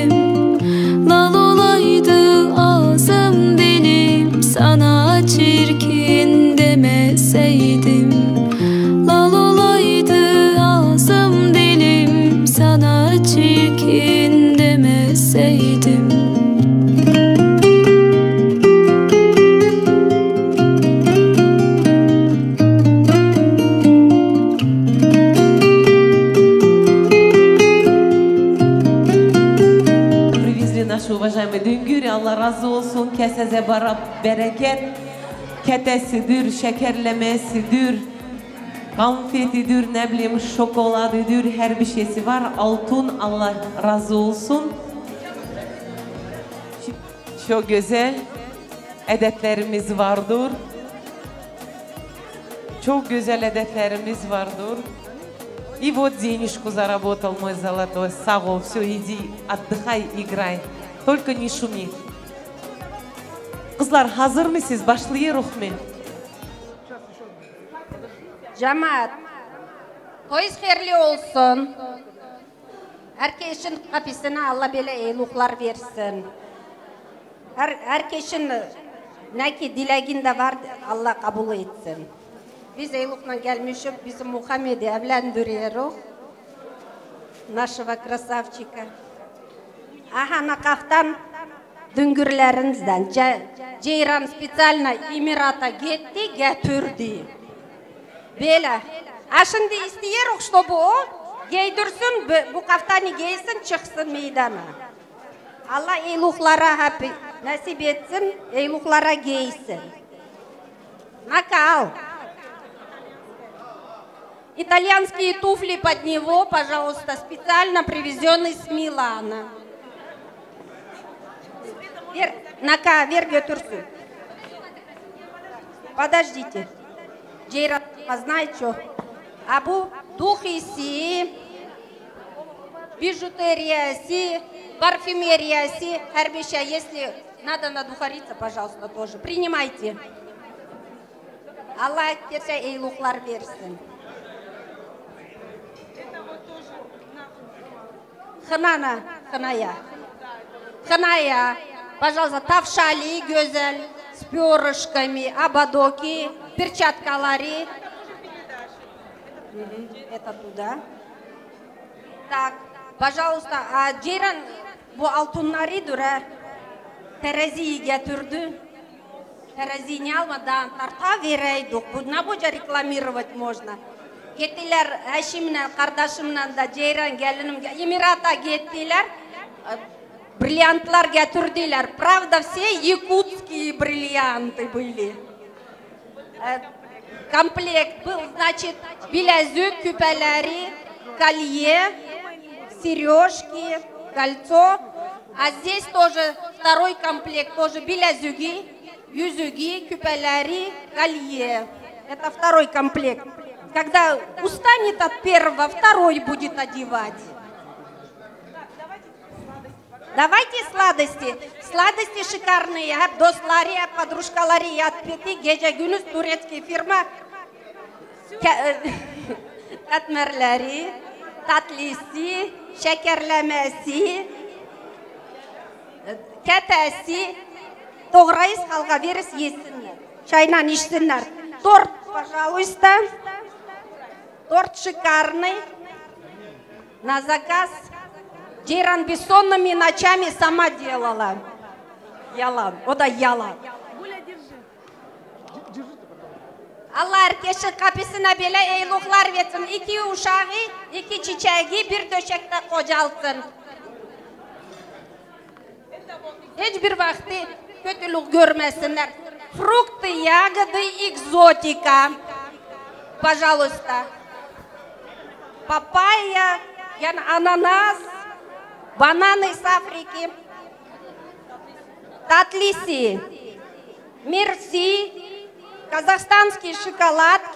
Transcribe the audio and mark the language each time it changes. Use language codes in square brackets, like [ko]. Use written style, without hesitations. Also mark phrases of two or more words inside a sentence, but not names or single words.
[tr] Lal olaydı ağzım dilim, sana çirkin demeseydim. Lal olaydı ağzım dilim, sana çirkin demeseydim. [ru] Наши уважаемые [tr] düngürü, Allah razı olsun. Keseze bereket, ketesidir, şekerlemesidir, konfetidir, ne bileyim şokoladıdır, her bir şeysi var. Altın, Allah razı olsun. Çok güzel edetlerimiz vardır. Çok güzel edetlerimiz vardır. [ru] И вот денежку заработал мой золотой. Саго, все, иди, отдыхай, играй. Только не шуми. [tr] Kızlar hazır mısınız? Başlayırıq mı? Cemaat, toyuz xeyirli olsun. Herkesin kapısına Allah böyle eyluqlar versin. Herkesin ne ki dileğinde var Allah kabul etsin. Biz eyluqla gelmişik, bizim Muhammed'i evlendiriyoruz. [ru] Нашего красавчика. [tr] Aha nakaftan düngürlerinizden Ceyran spesialna Emirata gitti, getirdi. Böyle. Şimdi istiyoruz, чтобы o giydirsin, bu kaftani giysin, çıksın meydana. Allah eyluqlara hep nasip etsin, eyluqlara giysin. [ru] Накал. Итальянские туфли под него, пожалуйста, специально привезенные с Милана. [tr] Вер götürsün. [ru] Подождите. Джейран, знаете что? А bu духиси, бижутерияси, парфюмерияси, [tr] her bir şey, [ru] если надо надухариться, пожалуйста, тоже. Принимайте. [tr] Allah herkese eyluqlar versin. [ru] Хная, пожалуйста, тавшали, güzel, с перышками, ободоки, перчаткалари. Это туда. Так, пожалуйста, [tr] Ceyran bu altınları dura teraziyi getirdi. Teraziyi ne almadan tarta vereydik. Bu ne boca [ru] reklamировать можно. [tr] Gittiler eşimle, kardeşimle de Ceyran gelinim, Emirata gittiler. Бриллиантlar getirdiler. [ru] Правда, все якутские бриллианты были. Комплект был, значит, [tr] bilezik, küpeleri, [ru] колье, сережки, кольцо. А здесь тоже второй комплект, тоже [tr] bileziği, yüzüğü, küpeleri, [ru] колье. Это второй комплект. Когда устанет от первого, второй будет одевать. Давайте сладости. Сладости шикарные. Достлары, подружкалары отпети. [tr] Gece gündüz турецкий firma. Katmerleri, tatlısı, şekerlemesi, ketesi. Doğrayız, halka veririz, yesinler. Çayla içsinler. [ru] Торт, пожалуйста. Торт шикарный. На заказ. Ceyran бессонными ночами сама делала. [tr] Yalan. O da yalan. Allah herkesin kapısına böyle eyluqlar versin. 2 uşağı, 2 çiçeği bir döşekte kocalsın. Hiçbir vakti kötülük görmesinler. [ru] Фрукты, ягоды, экзотика. Пожалуйста. Папайя, ананас, бананы с Африки. Татлиси, мерси, казахстанские шоколадки.